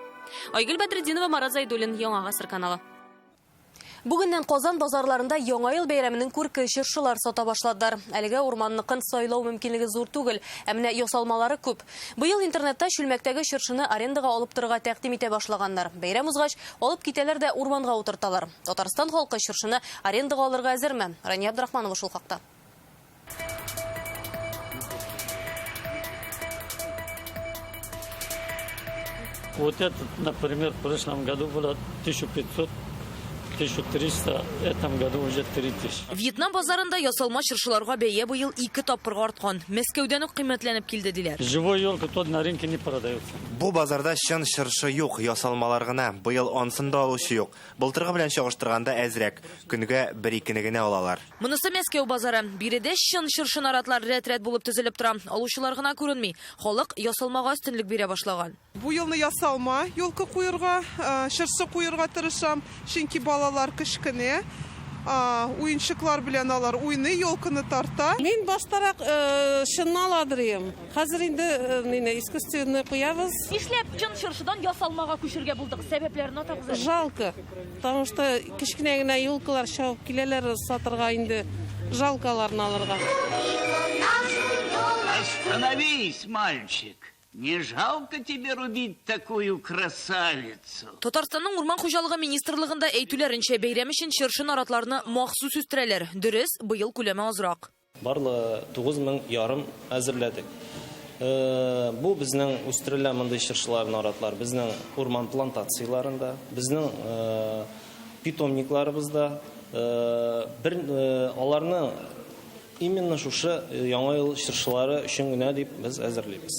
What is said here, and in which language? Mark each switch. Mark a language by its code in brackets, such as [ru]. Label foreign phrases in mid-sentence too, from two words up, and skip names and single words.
[tt] Айгөл Бәдретдинова, Марат Зайдуллин, Яңа гасыр каналы. Бүгеннән Казан базарларында Яңа ел бәйрәменең күрке чыршылар сата башладылар. Әлегә урманныкын сайлау мөмкинлеге зур түгел, ә менә ясалмалары күп. Быел интернетта чүлмәктәге чыршыны арендага алып торырга тәкъдим итә башлаганнар. Бәйрәм узгач, алып китәләр дә урманга утырталар. Татарстан халкы чыршыны арендага алырга әзерме? Рания Абдрахманова шул хакта. [ru] Вот этот, например, в прошлом году было 1500, 1300, в этом году уже 3000. [tt] Вьетнам базарында ясалма чыршыларга бәя быел 2 тапкырга арткан. Мәскәүдән үк кыйммәтләнеп килде диләр. [ru] Живой елка тот на рынке не продается. [tt] Бу базарда чын чыршы юк, ясалмалар гына. Быел ансында алучы юк. Былтыргы белән чагыштырганда әзрәк. Көнгә 1-2 генә алалар. Монысы Мәскәү базары. Биредә чын чыршы наратлар рәт-рәт булып төзелеп тора. Алучылар гына күренми. Халык ясалмага өстенлек бирә башлаган. Бу елны ясалма елка куйырга, чыршы куйырга тырышам, чөнки балалар кичкене, уенчыклар белән алар уйный, елканы тарта. Мин баштарак чынны аладырым. Хәзер инде искусственный куябыз. Нишләп чын чыршыдан ясалмага күчергә булдык? Сәбәпләрен атагыз. [ru] Жалко, потому что [tt] кичкене генә елкалар чабып киләләр сатырга инде. Жалкаларны алырга. [ru] Остановись, мальчик. Не жалко тебе рубить такую красавицу? [tt] Татарстанның урман хуҗалыгы министрлыгында әйтүләренчә, бәйрәм өчен чыршы наратларны махсус үстерәләр. Дөрес, быел күләме азрак. Барлы 9000 ярым әзерләдек. Бу безнең үстерелгән мондый чыршылар наратлар безнең урман плантацияларында, безнең питомникларыбызда, аларның именно шушы яңа ел чыршылары өчен генә дип без әзерлибез.